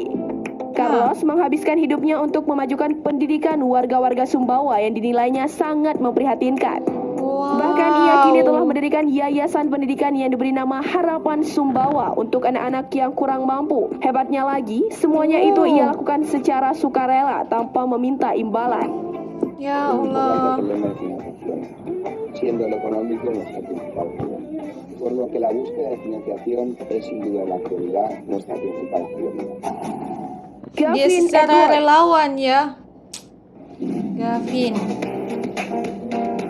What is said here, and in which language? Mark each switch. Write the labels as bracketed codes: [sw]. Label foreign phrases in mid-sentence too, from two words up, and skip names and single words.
[id] Carlos menghabiskan hidupnya untuk memajukan pendidikan warga-warga Sumbawa yang dinilainya sangat memprihatinkan. Bahkan ia kini telah mendirikan yayasan pendidikan yang diberi nama Harapan Sumbawa untuk anak-anak yang kurang mampu. Hebatnya lagi, semuanya itu ia lakukan secara sukarela tanpa meminta imbalan. Ya Allah. [es] Siendo el económico nuestra principal prioridad. Por lo que la búsqueda de financiación es sin duda en la actualidad nuestra principal prioridad. [id] Dia secara relawan ya. Gavin.